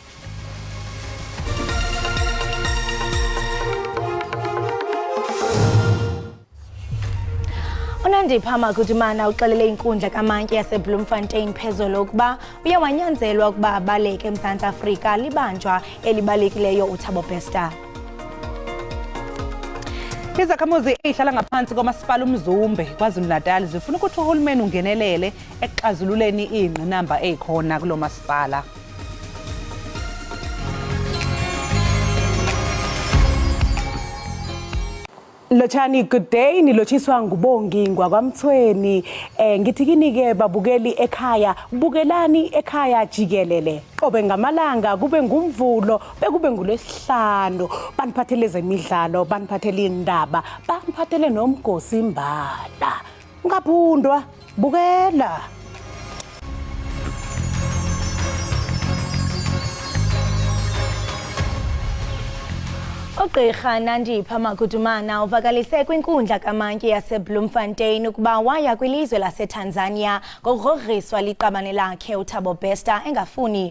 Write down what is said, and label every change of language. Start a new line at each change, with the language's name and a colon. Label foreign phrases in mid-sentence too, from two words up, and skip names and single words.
Xhosa: Iindaba ukufumana uxelele inkundla kamantyi yaseBloemfontein phezolo ukuba uye wanyanzelwa ukuba abaleke eMzantsi Afrika libanjwa elibalekileyo uThabo Bester.
Zulu: Izakhamuzi ezihlala ngaphansi komasipala uMzumbe KwaZulu-Natal zifuna ukuthi uhulumeni ungenelele ekuxazululeni ingqinamba ezikhona kulo masipala.
English: Lochani, good day.
Zulu: Nilotshiswa ngubongi ngwakwamthweni. Ngithi kini ke babukeli ekhaya, bukelani ekhaya Jikelele. Qobe ngamalanga kube ngumvulo, bekube ngulesihlanu. Baniphathele zemidlalo, baniphathele indaba, baniphathele nomgosi imbala. Ungaphundwa, bukela.
Xhosa: Ugqirha Iindaba Ukufumana uvakalise kwinkundla kamantyi yaseBloemfontein ukuba waya kwilizwe laseTanzania ngokugrogriswa liqabane lakhe uThabo Bester engafuni.